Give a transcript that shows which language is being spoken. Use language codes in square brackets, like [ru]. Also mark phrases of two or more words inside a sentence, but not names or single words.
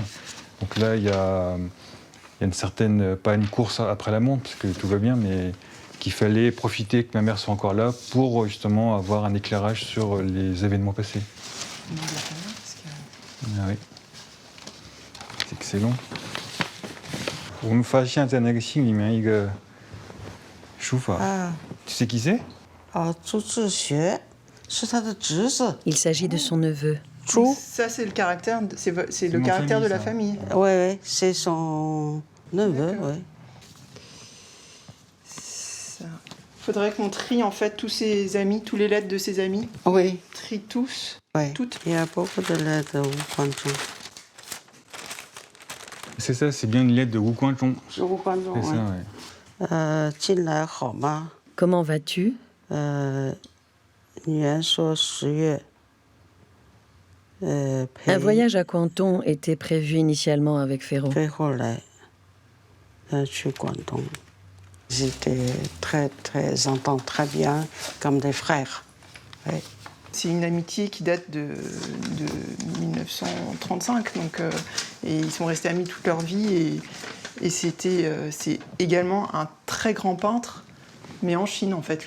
[fr] Donc là, il y a une certaine, pas une course après la montre, parce que tout va bien, mais qu'il fallait profiter que ma mère soit encore là pour justement avoir un éclairage sur les événements passés. Ah oui. C'est excellent. [zh] 我们发现在那个信里面一个书法， [fr] tu sais qui c'est [zh] 朱志学是他的侄子。 [fr] Il s'agit de son neveu. Ça, c'est le caractère, c'est le caractère de la famille. Oui, c'est son neveu, oui. Il faudrait qu'on trie en fait tous ses amis, tous les lettres de ses amis. Oui. Trie tous, Oui. toutes. Il y a beaucoup de lettres Wu Guanzhong. C'est ça, c'est bien une lettre de Wu Guanzhong. Wu Guanzhong, C'est ça, ouais. [zh] 进来好吗？ [fr] Comment vas-tu? [zh] 女人说10月。 [fr] Un voyage à Canton était prévu initialement avec Ferro. [zh] 最后来，去广东。 [fr] J'étais très entend très bien, comme des frères. Ouais. C'est une amitié qui date de 1935, donc, et ils sont restés amis toute leur vie. Et c'est également un très grand peintre, mais en Chine en fait.